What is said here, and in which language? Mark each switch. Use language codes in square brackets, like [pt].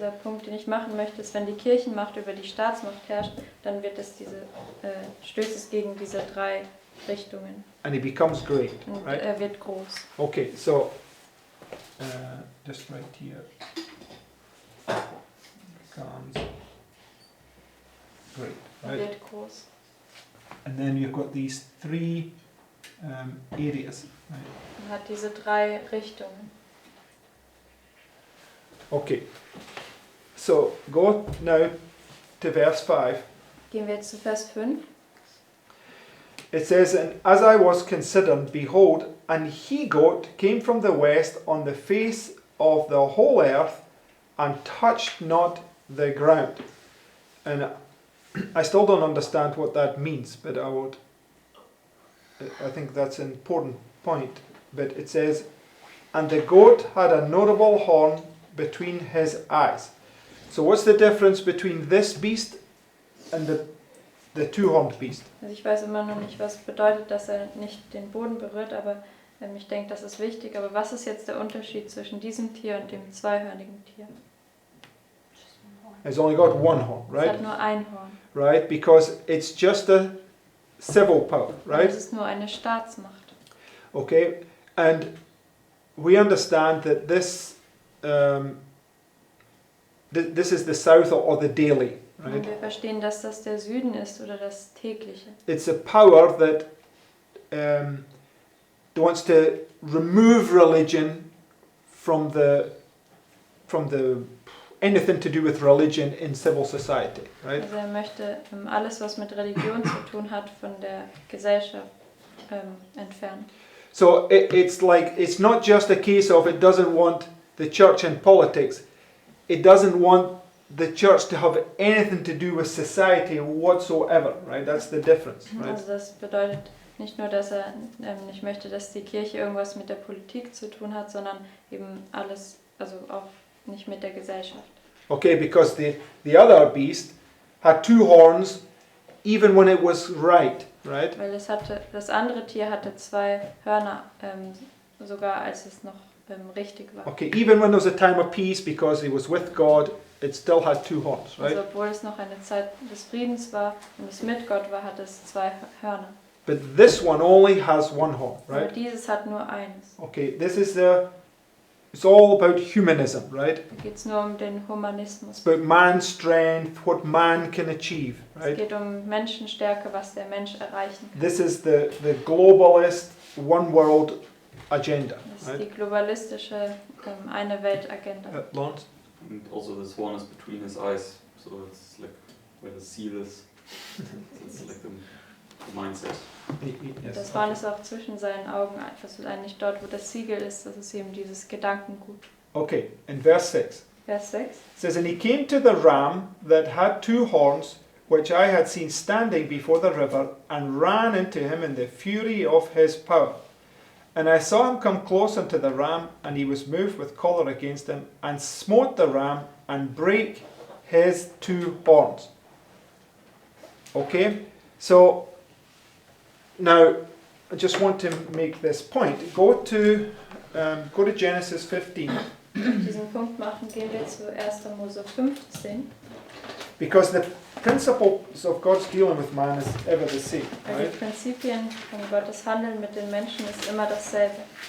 [de] Also der Punkt, den ich machen möchte, ist, wenn die Kirchenmacht über die Staatsmacht herrscht, dann wird es stößt es gegen diese 3 Richtungen. [en] And he becomes great, [de] Und [en] right? [de] er wird groß. [en] Okay, so just right here becomes great, [de] Er [en] right? [de] wird groß. [en] And then you've got these 3 areas, right? [de] Er hat diese 3 Richtungen. [en] Okay, so go now to verse 5. [de] Gehen wir jetzt zu Vers 5. [en] It says, "And as I was considering, behold, an he-goat came from the west on the face of the whole earth, and touched not the ground." And I still don't understand what that means, but I think that's an important point. But it says, "And the goat had a notable horn between his eyes." So what's the difference between this beast and the two-horned beast? [de] Also ich weiß immer noch nicht, was bedeutet, dass er nicht den Boden berührt, aber ich denke, das ist wichtig. Aber was ist jetzt der Unterschied zwischen diesem Tier und dem zweihörnigen Tier? [en] It's only got one horn, [de] Es [en] right? [de] hat nur ein Horn. [en] Right? Because it's just a civil power, right? [de] Es ist nur eine Staatsmacht. [en] Okay? And we understand that this is the south or the daily, [de] Und [en] right? [de] wir verstehen, dass das der Süden ist oder das tägliche. [en] It's a power that wants to remove religion from the anything to do with religion in civil society, right? [de] Also er möchte alles, was mit Religion zu tun hat, von der Gesellschaft entfernen. [en] So it's like, it's not just a case of it doesn't want the church in politics. It doesn't want the church to have anything to do with society whatsoever, right? That's the difference, right? [de] Also das bedeutet nicht nur, dass er nicht möchte, dass die Kirche irgendwas mit der Politik zu tun hat, sondern eben alles, also auch nicht mit der Gesellschaft. [en] Okay, because the other beast had two horns even when it was right? [de] Weil das andere Tier hatte zwei Hörner, sogar als es noch richtig war. [en] Okay, even when there was a time of peace because he was with God, it still had two horns, right? [de] Also obwohl es noch eine Zeit des Friedens war und es mit Gott war, hat es zwei Hörner. [en] But this one only has one horn, [de] Aber [en] right? [de] dieses hat nur eines. [en] Okay, it's all about humanism, right? [de] Da geht es nur um den Humanismus. [en] It's about man's strength, what man can achieve, [de] Es [en] right? [de] geht um Menschenstärke, was der Mensch erreichen kann. [en] This is the globalist one world agenda, [de] Das ist [en] right? [de] die globalistische eine Welt-Agenda. [en] Lawrence? And also this one is between his eyes, so it's like where the seal is. It's like the mindset. Yes. [de] Das Horn ist auch zwischen seinen Augen, also eigentlich dort, wo das Siegel ist, das ist eben dieses Gedankengut. [en] Okay, in verse 6. [de] Vers 6. [en] It says, "And he came to the ram that had two horns, which I had seen standing before the river, and ran into him in the fury of his power. And I saw him come close unto the ram, and he was moved with choler against him, and smote the ram, and brake his two horns." Okay, so now I just want to make this point. Go to Genesis 15. [de] Diesen Punkt machen, gehen wir zu 1. Mose 15. [en] Because the principles of God's dealing with man is ever the same, [de] Weil [en] right? [de] die Prinzipien von Gottes Handeln mit den Menschen ist immer dasselbe.